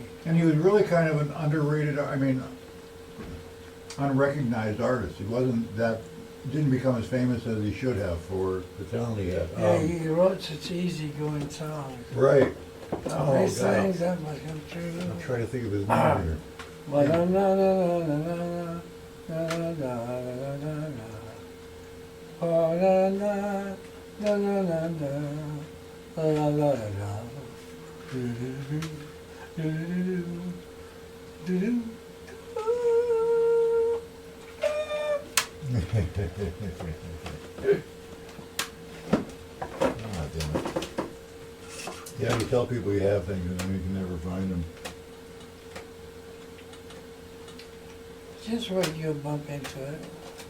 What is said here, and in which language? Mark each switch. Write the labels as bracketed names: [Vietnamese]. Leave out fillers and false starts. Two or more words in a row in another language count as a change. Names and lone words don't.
[English] And he was really kind of an underrated, unrecognized artist. He didn't become as famous as he should have for the talent he had. Yeah, he wrote such easygoing songs. Right. All Oh, these God. things that must come true. I'm trying to think of his name here. Well, na na na na na na na na na na na. Oh na na na na na na la la la la. Do do do do do do. Oh, damn it. Yeah, you tell people you have things and then you can never find them. Just wait, you'll bump into it.